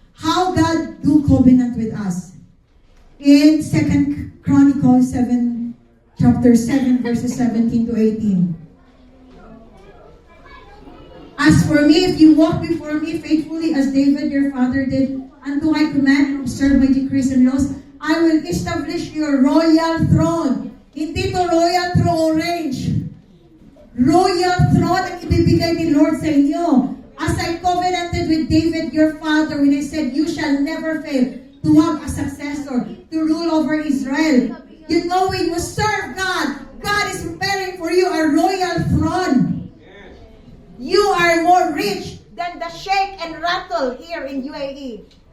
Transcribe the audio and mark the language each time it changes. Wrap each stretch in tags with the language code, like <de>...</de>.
<en>How God do covenant with us? In 2 Chronicles 7, chapter 7, verses 17 to 18. As for me, if you walk before me faithfully as David your father did, and do I command and observe my decrees and laws, I will establish your royal throne.</en> <tl>Hindi to royal throne orange. Royal throne ang ibibigay ni Lord sa inyo.</tl> <en>As I covenanted with David your father when I said, you shall never fail to have a successor to rule over Israel. You know, when you serve God, God is preparing for you a royal throne. You are more rich than the shake and rattle here in UAE.</en>